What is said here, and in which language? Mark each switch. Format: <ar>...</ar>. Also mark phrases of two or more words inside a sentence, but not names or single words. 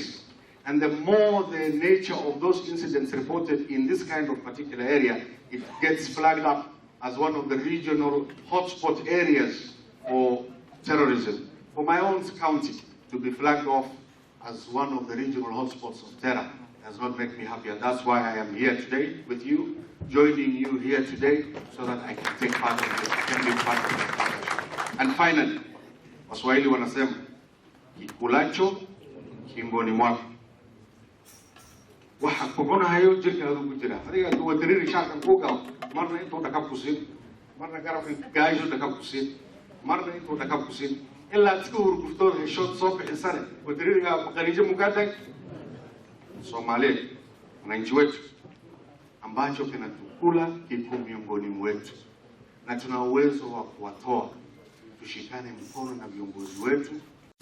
<en>And the more the nature of those incidents reported in this kind of particular area, it gets flagged up as one of the regional hotspot areas for terrorism. For my own county to be flagged off as one of the regional hotspots of terror does not make me happy. And that's why I am here today with you, joining you here today so that I can take part of this, can be part of this discussion. And finally,</en> <sw>Waswahili wanasema, kikulacho kingoni mwako.</sw> <so>waxa ku cunahayo jirkaadu ku jira adiga oo dareeri shaqan ku gal marna intuu dhaqab ku siin marna garabka gaayso dhaqab ku siin marna intuu dhaqab ku siin illa isku hurguftood hesho soo bixisane oo dareeriga qaniijo mugadag Soomaaliyeed</so> <sw>wananchi wetu ambacho kinatukula kiko miongoni mwetu na tuna uwezo wa kuwatoa tushikane mkono na viongozi wetu</sw>